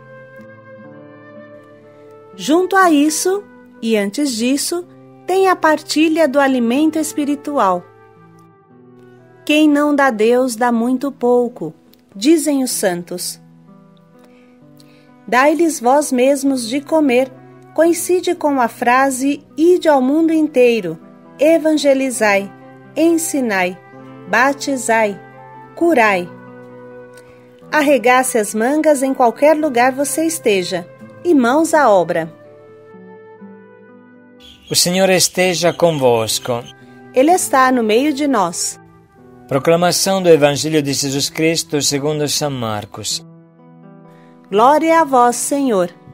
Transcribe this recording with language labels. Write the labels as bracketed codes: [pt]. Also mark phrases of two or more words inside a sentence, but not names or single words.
[pt] Junto a isso, e antes disso, tem a partilha do alimento espiritual. Quem não dá a Deus dá muito pouco, dizem os santos. Dai-lhes vós mesmos de comer, coincide com a frase ide ao mundo inteiro, evangelizai, ensinai, batizai, curai. Arregace as mangas em qualquer lugar você esteja, e mãos à obra. O Senhor esteja convosco. Ele está no meio de nós. Proclamação do Evangelho de Jesus Cristo segundo São Marcos. Glória a vós, Senhor.